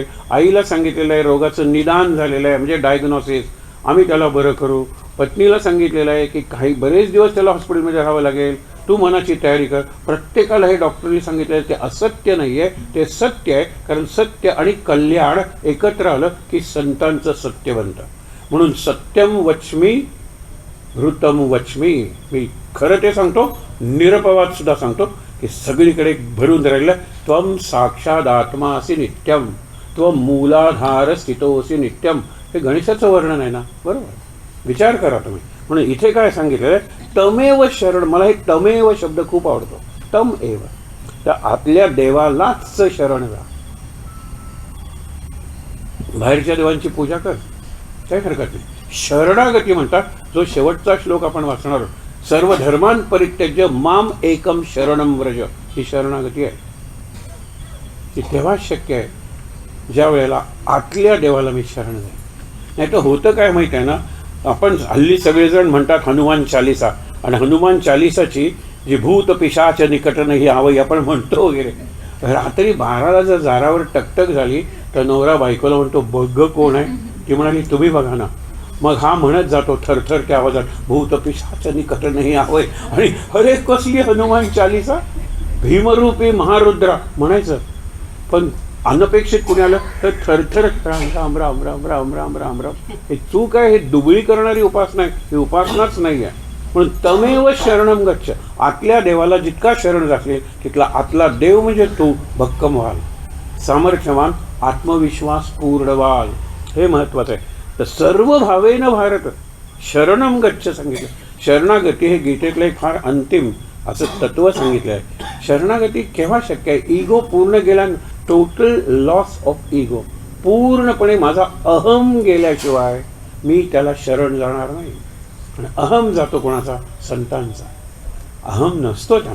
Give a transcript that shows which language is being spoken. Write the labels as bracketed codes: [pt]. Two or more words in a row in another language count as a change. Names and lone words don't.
[mr] आईला सांगितलेलं आहे रोगाचं निदान झालेलं आहे म्हणजे डायग्नोसिस, आम्ही त्याला बरं करू. पत्नीला सांगितलेलं आहे की काही बरेच दिवस त्याला हॉस्पिटलमध्ये राहावं लागेल, तू मनाची तयारी कर. प्रत्येकाला हे डॉक्टरनी सांगितलेलं आहे. ते असत्य नाही आहे, ते सत्य आहे. कारण सत्य आणि कल्याण एकत्र आलं की संतांचं सत्य बनतं. [sa] म्हणून सत्यम वचमी ऋतम वचमी. [mr] मी खरं ते सांगतो, निरपवाद सुद्धा सांगतो की सगळीकडे भरून राहिलं. [sa] त्वम साक्षात आत्मा असी नित्यम, त्वम मूलाधार स्थितोसी नित्यम. [mr] हे गणेशाचं वर्णन आहे ना, बरोबर? विचार करा तुम्ही. म्हणून इथे काय सांगितलेलं आहे? [sa] तमेव शरण. [mr] मला हे तमेव शब्द खूप आवडतो. [sa] तम एव. [mr] तर आपल्या देवालाच शरण जा. बाहेरच्या देवांची पूजा कर, काही हरकत नाही. शरणागती म्हणतात, जो शेवटचा श्लोक आपण वाचणार आहोत. [sa] सर्व धर्मान परित्यज्य माम एकम शरणम व्रज. [mr] ही शरणागती आहे. ती तेव्हाच शक्य आहे ज्या वेळेला आतल्या देवाला मी शरण जाईल. नाही तर होतं काय माहीत आहे ना, आपण हल्ली सगळेजण म्हणतात हनुमान चालिसा, आणि हनुमान चालिसाची जी [awa] भूत पिशाच निकटन ही आवई [mr] आपण म्हणतो वगैरे. रात्री 12ला जर दारावर टकटक झाली तर नवरा बायकोला म्हणतो बघ कोण आहे. ती म्हणाली तुम्ही बघा ना. मग हा म्हणत जातो थरथरच्या आवाजात [awa] भूत पिशाच निकटन ही आवय. [mr] आणि अरे कसली हनुमान चालिसा, भीमरूपी महारुद्रा म्हणायचं. पण अनपेक्षित कुणी आलं तर थरथर राम राम राम राम राम राम राम राम. हे चूक आहे, हे दुबळी करणारी उपासना आहे, ही उपासनाच नाही आहे. म्हणून [sa] तमेव शरणम गच्छ. [mr] आतल्या देवाला जितका शरण जाशील तिथला आतला देव म्हणजे तू भक्कम व्हाल, सामर्थ्यवान, आत्मविश्वास पूर्ण व्हाल. हे महत्त्वाचं आहे. तर [sa] सर्व भावेन भारत शरणम गच्छ [mr] सांगितलं. शरणागती हे गीतेतलं एक फार अंतिम असं तत्व सांगितलं आहे. शरणागती केव्हा शक्य आहे? इगो पूर्ण गेला, [en] total loss of ego. [mr] पूर्णपणे माझा अहम गेल्याशिवाय मी त्याला शरण जाणार नाही. आणि अहम जातो कोणाचा? संतांचा. अहम नसतो त्यांना.